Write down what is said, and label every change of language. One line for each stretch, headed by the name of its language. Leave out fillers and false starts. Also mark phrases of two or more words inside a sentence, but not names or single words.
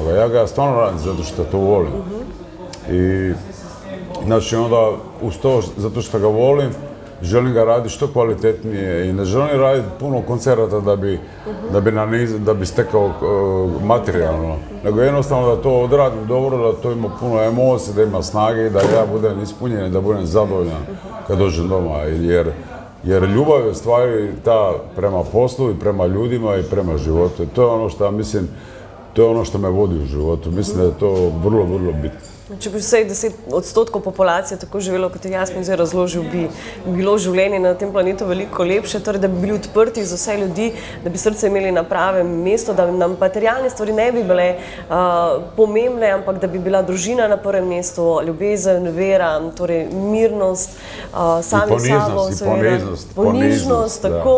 Croatian: Ja ga stvarno radim zato što to volim. I znači onda uz to, zato što ga volim, želim ga raditi što kvalitetnije i ne želim raditi puno koncerata da bi stekao materijalno, nego jednostavno da to odradim dobro, da to ima puno emocije, da ima snage i da ja budem ispunjen i da budem zadovoljan kad dođem doma. Jer ljubav je stvari ta prema poslu i prema ljudima i prema životu. To je ono što mislim, to je ono što me vodi u životu. Mislim da je to vrlo, vrlo bitno.
Slovenian: Če bi vsej 10% populacije tako živelo, kot je Jasmin zdaj razložil, bi bilo življenje na tem planetu veliko lepše, torej da bi bili odprti za vse ljudi, da bi srce imeli na pravem mestu, da nam materialne stvari ne bi bile pomembne, ampak da bi bila družina na prvem mestu, ljubezen, vera, torej mirnost, sami sabo, ponižnost, tako.